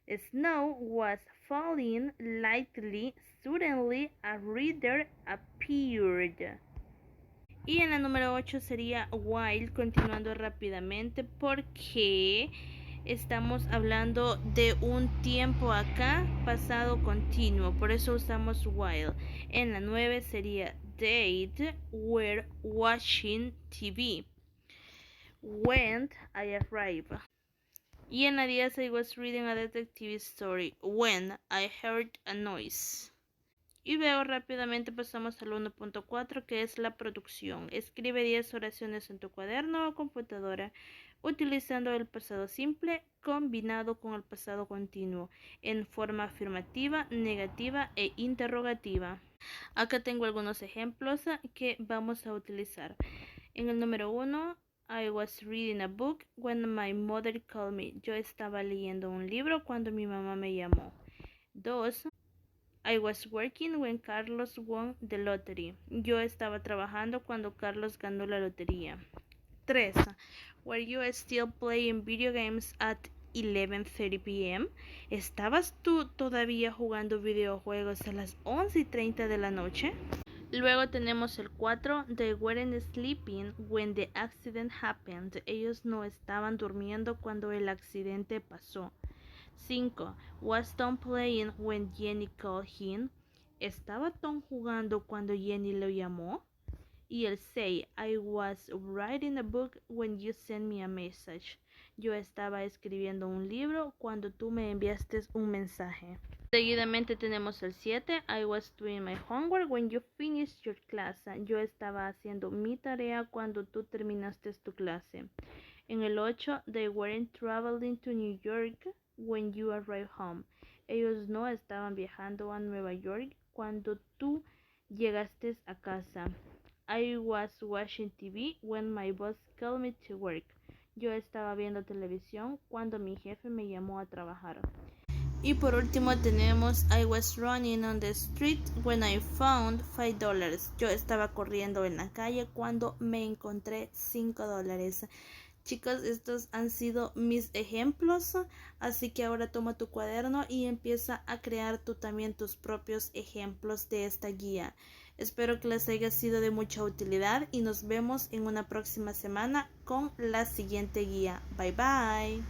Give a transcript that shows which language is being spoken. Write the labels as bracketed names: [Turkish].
[English] Snow was falling lightly. Suddenly a reader appeared. [Spanish] Y en la número 8 sería while, continuando rápidamente porque estamos hablando de un tiempo acá pasado continuo, por eso usamos while. En la 9 sería [English] they were watching TV when I arrived. [Spanish] Y en la 10 [English] I was reading a detective story when I heard a noise. [Spanish] Y veo rápidamente pasamos al 1.4 que es la producción. Escribe 10 oraciones en tu cuaderno o computadora utilizando el pasado simple combinado con el pasado continuo en forma afirmativa, negativa e interrogativa. Acá tengo algunos ejemplos que vamos a utilizar. En el número 1, [English] I was reading a book when my mother called me. [Spanish] Yo estaba leyendo un libro cuando mi mamá me llamó. 2. [English] I was working when Carlos won the lottery. [Spanish] Yo estaba trabajando cuando Carlos ganó la lotería. 3. [English] Were you still playing video games at 11:30 p.m.? [Spanish] ¿Estabas tú todavía jugando videojuegos a las 11:30 de la noche? Luego tenemos el 4. [English] They weren't sleeping when the accident happened. [Spanish] Ellos no estaban durmiendo cuando el accidente pasó. 5. [English] Was Tom playing when Jenny called him? [Spanish] ¿Estaba Tom jugando cuando Jenny lo llamó? Y el 6. [English] I was writing a book when you sent me a message. [Spanish] Yo estaba escribiendo un libro cuando tú me enviaste un mensaje. Seguidamente tenemos el 7. [English] I was doing my homework when you finished your class. [Spanish] Yo estaba haciendo mi tarea cuando tú terminaste tu clase. En el 8. [English] They weren't traveling to New York when you arrived home. [Spanish] Ellos no estaban viajando a Nueva York cuando tú llegaste a casa. [English] I was watching TV when my boss called me to work. [Spanish] Yo estaba viendo televisión cuando mi jefe me llamó a trabajar. Y por último tenemos [English] I was running on the street when I found $5. [Spanish] Yo estaba corriendo en la calle cuando me encontré $5. Chicos, estos han sido mis ejemplos, así que ahora toma tu cuaderno y empieza a crear tú también tus propios ejemplos de esta guía. Espero que les haya sido de mucha utilidad y nos vemos en una próxima semana con la siguiente guía. Bye bye.